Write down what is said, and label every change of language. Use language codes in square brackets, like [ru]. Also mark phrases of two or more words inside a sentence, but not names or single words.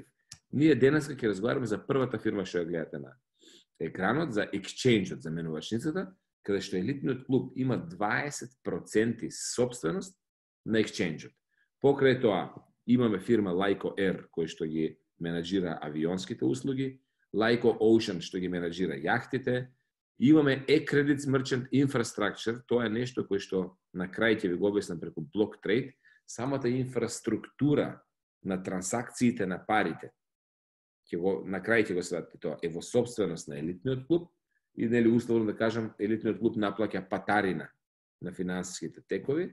[mk] Ние денеска ќе разговараме за првата фирма што ја гледате на екранот, за Exchange-от, за менувачницата, каде што елитниот клуб има 20% собственост на Exchange-от. Покрај тоа, имаме фирма Laiko Air, кој што ги менаџира авионските услуги, Laiko Ocean, што ги менаџира јахтите, имаме [en] e-credits merchant infrastructure, [mk] тоа е нешто кој што на крај ќе ви го објаснам преку блоктрейд, самата инфраструктура на трансакциите на парите, на крај ќе го сватите тоа, е во собственост на елитниот клуб, и нели условно да кажам, елитниот клуб наплаќа патарина на финансиските текови.